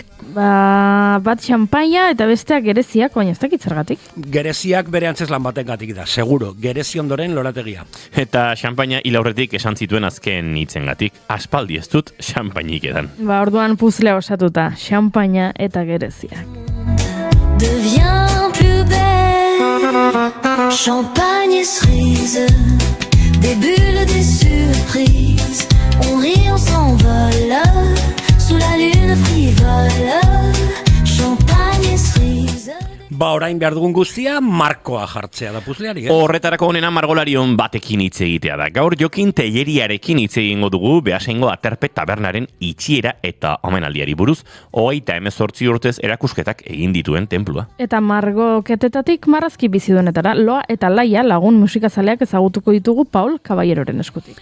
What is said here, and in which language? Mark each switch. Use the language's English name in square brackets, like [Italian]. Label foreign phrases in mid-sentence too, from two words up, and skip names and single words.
[Basque] Ba, bat xampaia eta besteak gereziak, baina ez dakit zergatik. Gereziak bere antzeslan batengatik da, seguro. Gerezi ondoren lorategia. Eta xampaina hilaurretik esan zituen azken hitzengatik. Aspaldi ez dut xampainik edan. Ba, orduan puzzlea osatuta, xampaina eta gereziak. [French] Devient plus belle, champagne et cerise, des bulles, des surprises, on rit, on s'envole, sous la lune frivole, champagne et cerise. [Basque] Ba, orain behar dugun guztia, markoa jartzea da puzzleari, Horretarako honena margolarion batekin hitz egitea da. Gaur Jokin Telleriarekin hitz egingo dugu Beasaingo Aterpe tabernaren itxiera eta omenaldiari buruz, 38 urtez erakusketak egin dituen tenplua. Eta margo ketetatik marrazki biziduenetara, loa eta laia lagun musikazaleak ezagutuko ditugu Paul Caballeroren eskutik.